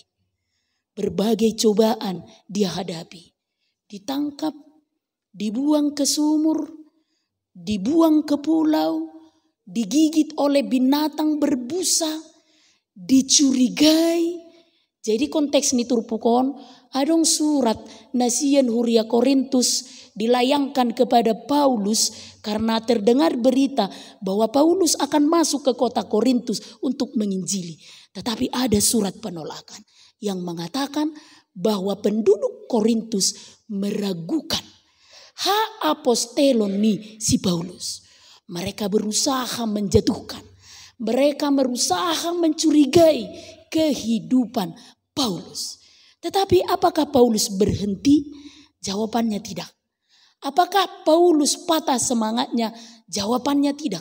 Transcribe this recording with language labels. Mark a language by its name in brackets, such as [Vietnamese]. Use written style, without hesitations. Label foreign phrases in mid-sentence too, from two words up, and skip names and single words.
[Indonesian] Berbagai cobaan dia hadapi. Ditangkap, dibuang ke sumur, dibuang ke pulau, digigit oleh binatang berbusa, dicurigai. Jadi konteks ini [Batak Toba] turpukon, adong surat nasian [Indonesian] Huria Korintus dilayangkan kepada Paulus karena terdengar berita bahwa Paulus akan masuk ke kota Korintus untuk menginjili. Tetapi ada surat penolakan. yang mengatakan bahwa penduduk Korintus meragukan [Batak Toba] apostelon ni si [Indonesian] Paulus. Mereka berusaha menjatuhkan. Mereka berusaha mencurigai kehidupan Paulus. Tetapi apakah Paulus berhenti? Jawabannya tidak. Apakah Paulus patah semangatnya? Jawabannya tidak.